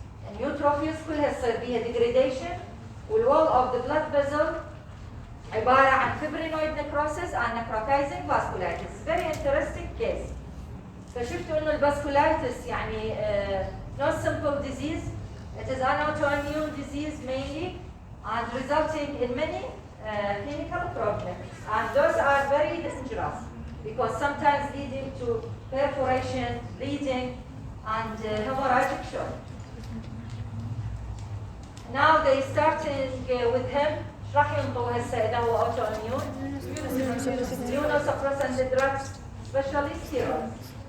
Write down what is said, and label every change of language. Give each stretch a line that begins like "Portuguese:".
Arabic: النيوتروفيلز كلها تصير بيها
English: degradation والwall of the blood vessel
Arabic: عبارة عن
English: fibrinoid necrosis and necrotizing vasculitis. Very interesting case.
Arabic: فشفتوا إنه الفاسكولايتس يعني
English: not simple disease. It is an autoimmune disease mainly and resulting in many clinical problems. And those are very dangerous because sometimes leading to perforation, bleeding, and hemorrhagic shock. Now they starting with him.
Arabic: راح ينطوا هسه اذا هو اوتو اميون
English: immunosuppressant drugs especially steroids.